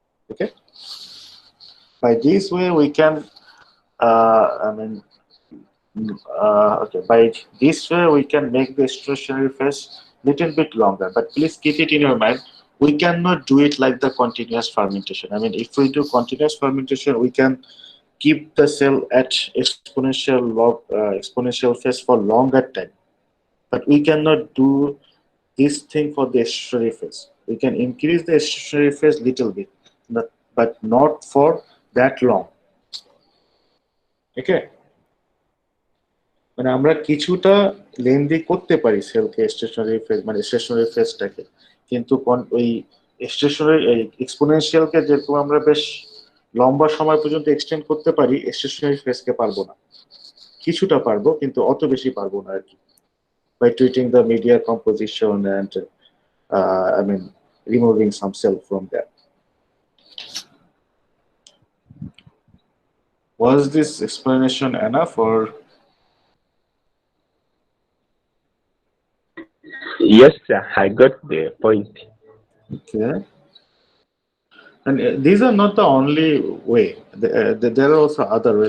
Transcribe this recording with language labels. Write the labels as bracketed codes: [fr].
[en] Okay, by this way we can I mean okay, by this way we can make the stationary phase little bit longer, but please keep it in your mind, we cannot do it like the continuous fermentation. I mean, if we do continuous fermentation, we can keep the cell at exponential phase for longer time, but we cannot do this thing for the stationary phase. We can increase the stationary phase little bit, but not for that long. [bn] Okay, মানে আমরা কিছুটা lengthy করতে পারি সেলকে stationery phase, মানে stationery ফেজটাকে, কিন্তু ওই stationery এক্সপোনেনশিয়ালকে যেরকম আমরা বেশ লম্বা সময় পর্যন্ত এক্সটেন্ড করতে পারি, স্টেশনারি ফেজকে পারবো না। কিছুটা পারবো, কিন্তু অত বেশি পারবো না আর কি, [en] By treating the media composition and I mean removing some cell from there. Was this explanation enough or? Yes, sir, I got the point. Okay. And these are not the only way. There are also other way.